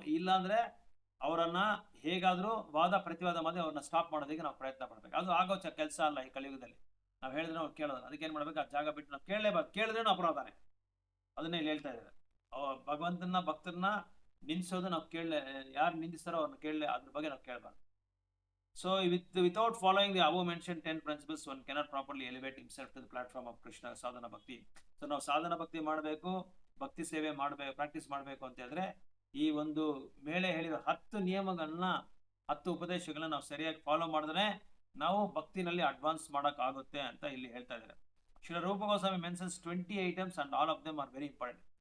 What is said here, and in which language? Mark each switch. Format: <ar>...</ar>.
<kn>ಇಲ್ಲಾಂದ್ರೆ ಅವರನ್ನ ಹೇಗಾದ್ರೂ ವಾದ ಪ್ರತಿವಾದ ಮಾಡಿ ಅವ್ರನ್ನ ಸ್ಟಾಪ್ ಮಾಡೋದಕ್ಕೆ ನಾವು ಪ್ರಯತ್ನ ಪಡ್ಬೇಕು. ಅದು ಆಗೋ ಕೆಲಸ ಅಲ್ಲ ಈ ಕಲಿಯುಗದಲ್ಲಿ. ನಾವು ಹೇಳಿದ್ರೆ ಅವ್ರು ಕೇಳೋದು. ಅದಕ್ಕೆ ಏನ್ ಮಾಡ್ಬೇಕು, ಆ ಜಾಗ ಬಿಟ್ಟು ನಾವು ಕೇಳಲೇಬಾರ್ದು. ಕೇಳಿದ್ರೇನು ಅಪರಾಧನೇ. ಅದನ್ನೇ ಇಲ್ಲಿ ಹೇಳ್ತಾ ಇದ್ದಾರೆ. ಭಗವಂತನ ಭಕ್ತರನ್ನ ನಿಂದಿಸೋದು ನಾವು ಯಾರು ನಿಂದಿಸ್ತಾರೋ ಅವ್ರನ್ನ ಕೇಳಲಿ, ಅದ್ರ ಬಗ್ಗೆ ನಾವು ಕೇಳಬಾರ್ದು.</kn> <en>So without following the above mentioned 10 principles, one cannot properly elevate himself to the platform of Krishna sadhana bhakti.</en> <kn>So ನಾವು ಸಾಧನ ಭಕ್ತಿ ಮಾಡಬೇಕು, ಭಕ್ತಿ ಸೇವೆ ಮಾಡಬೇಕು, ಪ್ರಾಕ್ಟೀಸ್ ಮಾಡಬೇಕು ಅಂತ ಹೇಳಿದ್ರೆ ಈ ಒಂದು ಮೇಲೆ ಹೇಳಿದ 10 ನಿಯಮಗಳನ್ನ 10 ಉಪದೇಶಗಳನ್ನ ನಾವು ಸರಿಯಾಗಿ ಫಾಲೋ ಮಾಡಿದ್ರೆ ನಾವು ಭಕ್ತಿನಲ್ಲಿ ಅಡ್ವಾನ್ಸ್ ಮಾಡಕ್ ಆಗುತ್ತೆ ಅಂತ ಇಲ್ಲಿ ಹೇಳ್ತಾ ಇದ್ದಾರೆ.</kn> <en>Shri Rupa Goswami mentions 20 items and all of them are very important.</en>